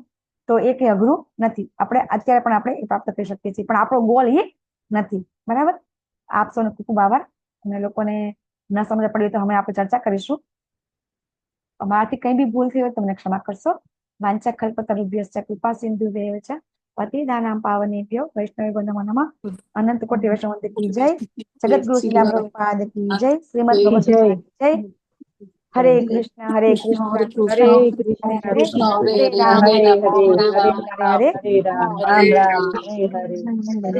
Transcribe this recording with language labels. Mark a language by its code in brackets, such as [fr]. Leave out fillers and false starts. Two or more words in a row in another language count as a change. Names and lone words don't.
[gu] તો એ કઈ અઘરું નથી. આપણે અત્યારે પણ આપણે એ પ્રાપ્ત કરી શકીએ છીએ, પણ આપણો ગોલ એ નથી, બરાબર. આપ સૌનો ખૂબ ખૂબ આભાર. અને લોકોને ન સમજ પડી તો અમે આપણે ચર્ચા કરીશું. અમારાથી કઈ બી ભૂલ થઈ હોય તમને ક્ષમા કરશો. [sa] વાંચા કલ્પતરુભ્યશ્ચ કૃપા સિંધુભ્યૈવ ચ પતિતાનાં પાવનેભ્યો વૈષ્ણવેભ્યો નમો નમઃ. [hi] अनंत कोटि वैष्णव की जय. जगतगुरु श्रीला प्रभुपाद की जय. श्रीमद भगवद गीता की जय. [sa] હરે કૃષ્ણ હરે કૃષ્ણ હરે હરે કૃષ્ણ હરે કૃષ્ણ હરે હરે હરે રામ હરે હરે રામ રામ રામ હરે રામ હરે હરે રામ હરે.